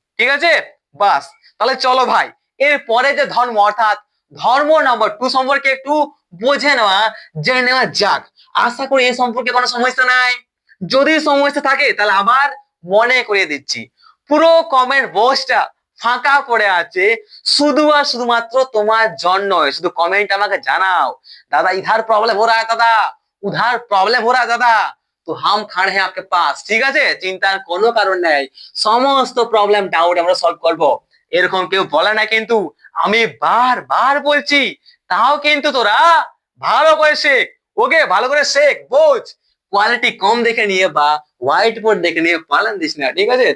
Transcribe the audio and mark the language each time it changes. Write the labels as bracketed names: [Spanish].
[Bangla] ঠিক আছে, বাস। তাহলে চলো ভাই, এর পরে যে ধর্ম অর্থাৎ ধর্ম নম্বর 2 সম্পর্কে একটু বুঝে নেওয়া, জেনে নেওয়া যাক। আশা করি এই সম্পর্কে কোনো সমস্যা নাই। যদি সমস্যা থাকে তাহলে আবার মনে করিয়ে দিচ্ছি, পুরো কমেন্ট বক্সটা ফাঁকা পড়ে আছে শুধু আর শুধুমাত্র তোমার জন্য। শুধু কমেন্ট আমাকে জানাও, [Hindi] दादा इधर प्रॉब्लम हो रहा है दादा, उधर प्रॉब्लम हो रहा है दादा, তো হাম খাড়ে হ্যাঁ आपके पास। [Bangla] ঠিক আছে, চিন্তার কোনো কারণ নেই, সমস্ত প্রবলেম ডাউট আমরা সলভ করব। এরকম কেউ বলে না কিন্তু, আমি বারবার বলছি, তাও কিন্তু তোরা ভালো করে শেখ। ওকে, ভালো করে শেখ, বোঝ। কোয়ালিটি কম দেখে নিয়ে বা হোয়াইট বোর্ড দেখে নিয়ে পালান দিস না, ঠিক আছে?